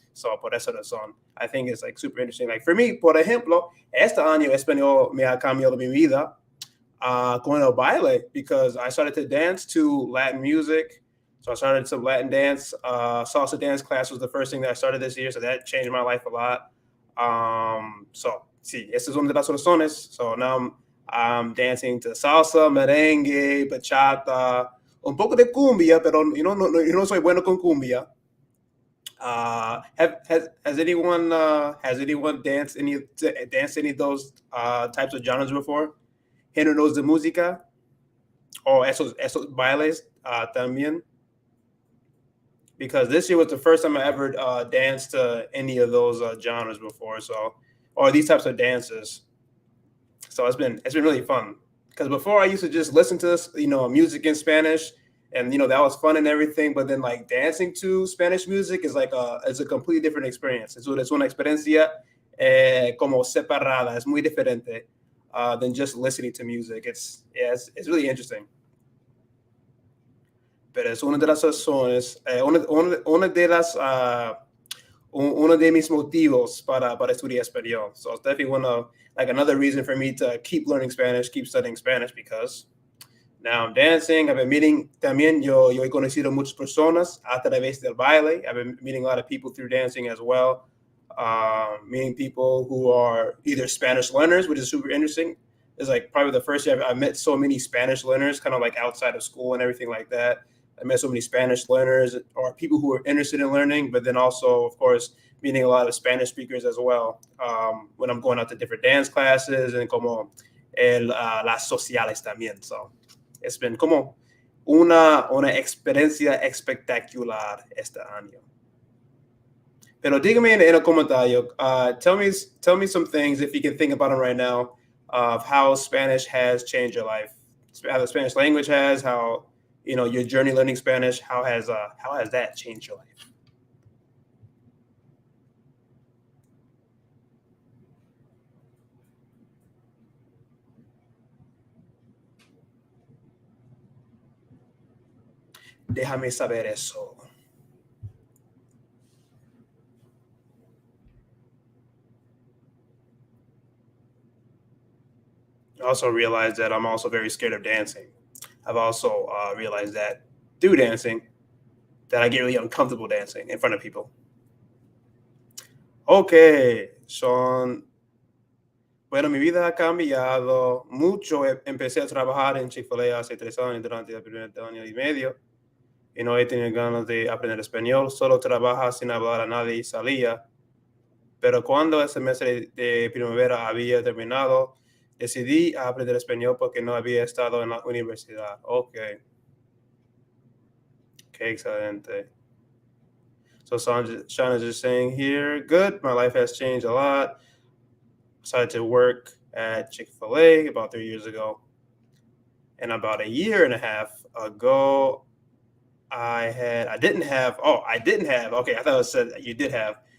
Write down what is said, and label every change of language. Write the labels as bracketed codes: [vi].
[en] So [es] por eso razón, [en] I think it's super interesting. Like for me, [es] por ejemplo, este año español me ha cambiado mi vida con el baile, [en] because I started to dance to Latin music. So I started some Latin dance, salsa dance class was the first thing that I started this year. So that changed my life a lot. [es] So sí, esa es una de las razones. [en] So now I'm dancing to salsa, merengue, bachata, [es] un poco de cumbia, pero no soy bueno con cumbia. [en] Has anyone danced any of those types of genres before? [es] Géneros de música o esos bailes también? [en] Because this year was the first time I ever danced to any of those genres before, or these types of dances. So it's been really fun, because before I used to just listen to this, music in Spanish, and that was fun and everything. But then like dancing to Spanish music is like a completely different experience. [es] Es una experiencia como separada. Es muy diferente [en] than just listening to music. It's really interesting. [es] Pero es una de las razones, una de las uno de mis motivos para estudiar español. [en] So it's definitely like another reason for me to keep learning Spanish, keep studying Spanish, because now I'm dancing. I've been meeting [es] también, yo he conocido muchas personas a través del baile. [en] I've been meeting a lot of people through dancing as well. Meeting people who are either Spanish learners, which is super interesting. It's like probably the first year I've met so many Spanish learners, kind of like outside of school and everything like that. I met so many Spanish learners or people who are interested in learning, but then also, of course, meeting a lot of Spanish speakers as well. When I'm going out to different dance classes and [es] como las sociales también. [en] So it's been [es] como una experiencia espectacular este año. Pero dígame en el comentario, [en] tell me some things, if you can think about them right now, of how Spanish has changed your life, how the Spanish language has, how your journey learning Spanish, how has that changed your life? [es] Déjame saber eso. [en] I also realized that I'm also very scared of dancing. I've also realized that through dancing, that I get really uncomfortable dancing in front of people. Okay, Sean. [es] Bueno, mi vida ha cambiado mucho. Empecé a trabajar en Chick-fil-A hace 3 años, durante el primer año y medio, y no he tenido ganas de aprender español. Solo trabaja sin hablar a nadie y salía. Pero cuando el semestre de primavera había terminado, decidí aprender español porque no había estado en la universidad. Ok, qué excelente. [en] So Sean is just saying here, good, my life has changed a lot. Decided to work at Chick-fil-A about 3 years ago. And about a year and a half ago, I didn't have, okay, I thought it said you did have.